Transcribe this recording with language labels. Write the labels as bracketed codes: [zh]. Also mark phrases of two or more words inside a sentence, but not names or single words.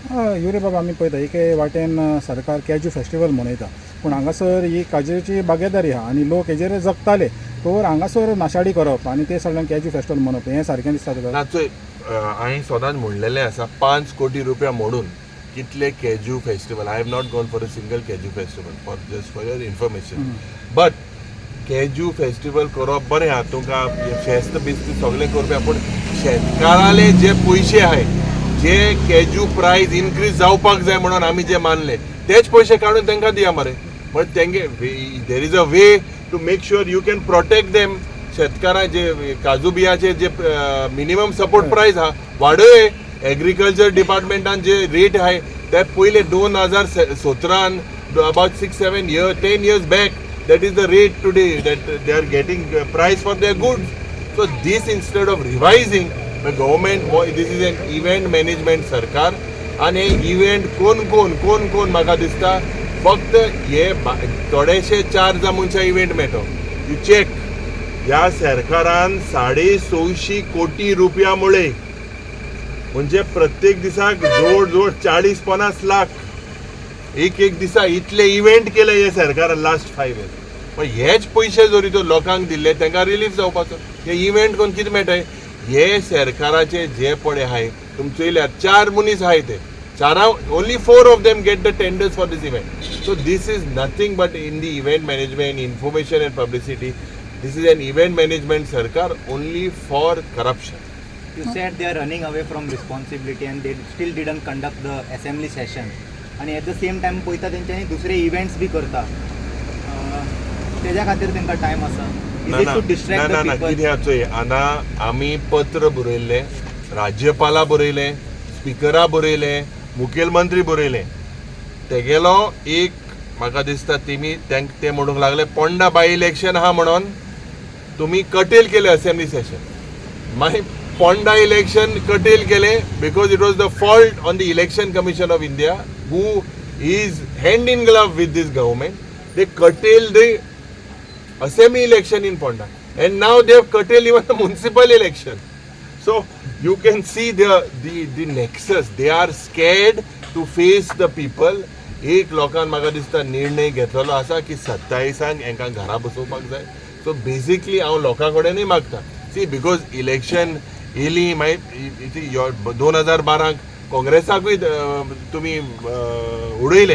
[kok] युरे बाबा आमी पळयता एके वाटेन सरकार [en] cashew festival [kok] मनयता पूण हांगासर ही काजूची बागेदारी आहा आनी लोक हेजेर जगताले तर हांगासर नाशाडी करप आनी ते सगळ्यांक [en] cashew festival [kok] मनोवप हें सारकें दिसता तुका? हांवें सदांच म्हणलेलें आसा 5 कोटी रुपया मोडून कितले [en] cashew festival. I have not gone for a single cashew festival for your information. [kok] बट [en] cashew festival [kok] करप बरें आहा, तुमकां फेस्त बिस्त सगळें करपा, पूण शेतकाराले जे पयशे आहाय जे [en] cashew price increase [kok] जावपाक जाय म्हणून आमी जे मानले तेच पयशे काडून तांकां दिया मरे. [en] but tenge there is a way to make sure you can protect them. [kok] शेतकारां जे काजू बियाचे जे [en] minimum support price [kok] आहा वाडय. एग्रीकल्चर डिपार्टमेंटान जे रेट आहाय ते पयले [en] 2017 अबाउट 6-7 years 10 years back that is the rate today that they are getting price for their goods. So this instead of revising the government, this is an event management [kok] सरकार आणि इव्हेंट कोण म्हाका दिसता फक्त हे थोडेशे 4 मनशां इव्हेंट मेळटा. [en] you check [kok] ह्या सरकारान 650 कोटी रुपया मुळे म्हणजे प्रत्येक दिसाक जवळ 40-50 लाख एक दिसा इतले इव्हेंट केले हे सरकारान [en] last 5 years. [kok] पण हेच पयशे जरी तो लोकांक दिल्ले तांकां रिलीफ जावपाचो. हे इव्हेंट कोण कितें मेळटाय हे सरकाराचे जे पळय आहाय तुमी चोयल्यार 4 मनीस आहाय ते 4 [en] only 4 of them get the tenders for this event. So this is nothing but in the event management, information and publicity. This is an event management sarkar only for corruption. You said they are running away from responsibility and they still didn't conduct the assembly session. [kok] आणि [en] at the same time [kok] पळयता तेंच्यांनी दुसरे इव्हेंट्स बी करता. तेज्या खातीर तांकां टायम आसा. ना कितें चोय आतां आमी पत्र बरयल्लें, राज्यपाला बरयलें, स्पिकरा बरयलें, मुखेलमंत्री बरयलें. तेगेलो एक म्हाका दिसता तेमी ते म्हणूंक लागले पोंडा [en] by election [kok] आहा म्हणून तुमी कटेल केले [en] assembly session. [kok] मागीर पोंडा इलेक्शन कटेल केले [en] because it was the fault on the Election Commission of India who is hand in glove with this government. they curtail the assembly election in Ponda and now they have curtailed even the municipal election. So you can see the nexus. They are scared to face the people. [kok] एक लोकांन म्हाका दिसता निर्णय घेतलेलो आसा की 27 हांकां घरा बसोवपाक जाय. [en] so basically [kok] हांव लोकां कडेनूय मागता [en] see because [kok] इलेक्शन येयली मागीर 2012 काँग्रेसाकूय तुमी उडयले.